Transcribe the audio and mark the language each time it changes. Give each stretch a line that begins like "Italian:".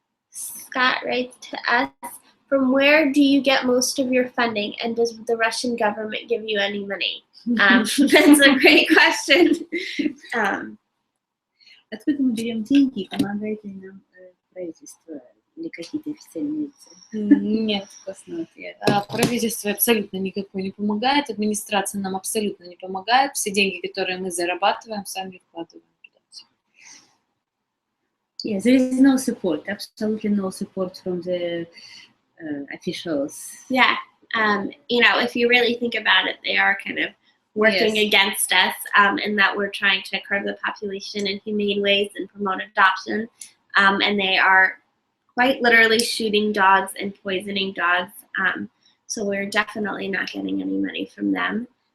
English: Scott writes to us, from where do you get most of your funding, and does the Russian government give you any money? That's a great question.
Russian: Откуда мы берем деньги, помогает ли нам правительство или какие-то официальные лица? Нет, правительство абсолютно никакое не помогает, администрация нам абсолютно не помогает, все деньги, которые мы зарабатываем, сами вкладываем.
English: Yes, there is no support, absolutely no support from the officials. Yeah, you know, if you really think about it, they are kind of working against us, in that we're trying to curb the population in humane ways and promote adoption, and they are quite literally shooting dogs and poisoning dogs, so we're definitely not getting any money from them.